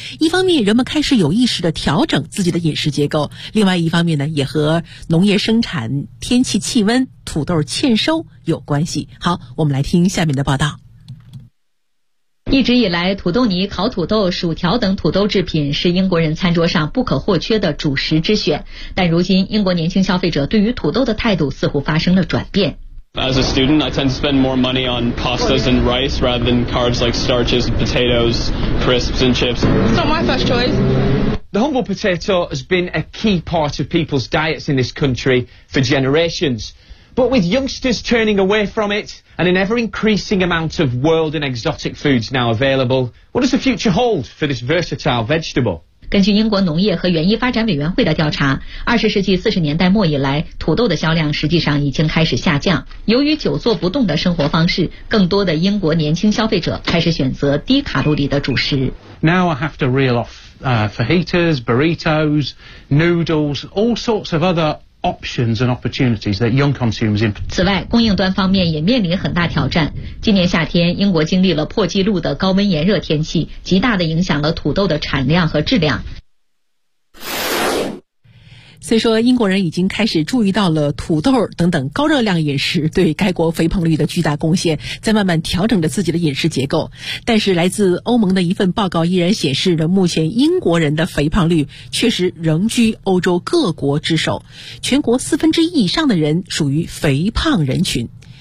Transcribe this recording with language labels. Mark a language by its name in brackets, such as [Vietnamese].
[Chinese] 一方面，人们开始有意识地调整自己的饮食结构，另外一方面呢，也和农业生产、天气、气温、土豆欠收有关系。好，我们来听下面的报道。一直以来，土豆泥、烤土豆、薯条等土豆制品是英国人餐桌上不可或缺的主食之选。但如今，英国年轻消费者对于土豆的态度似乎发生了转变。 [English] As a student, I tend to spend more money on pastas and rice rather than carbs like starches, potatoes, crisps and chips. It's not my first choice. The humble potato has been a key part of people's diets in this country for generations. But with youngsters turning away from it and an ever-increasing amount of world and exotic foods now available, what does the future hold for this versatile vegetable? [Chinese] 根据英国农业和园艺发展委员会的调查，20世纪40年代末以来，土豆的销量实际上已经开始下降。由于久坐不动的生活方式，更多的英国年轻消费者开始选择低卡路里的主食。 [English] Now I have to reel off fajitas, burritos, noodles, all sorts of other options and opportunities that young consumers in. [Chinese] 此外，供应端方面也面临很大挑战。今年夏天，英国经历了破纪录的高温炎热天气，极大地影响了土豆的产量和质量。虽说英国人已经开始注意到了土豆等等高热量饮食对该国肥胖率的巨大贡献，在慢慢调整着自己的饮食结构，但是来自欧盟的一份报告依然显示着，目前英国人的肥胖率确实仍居欧洲各国之首，全国1/4以上的人属于肥胖人群。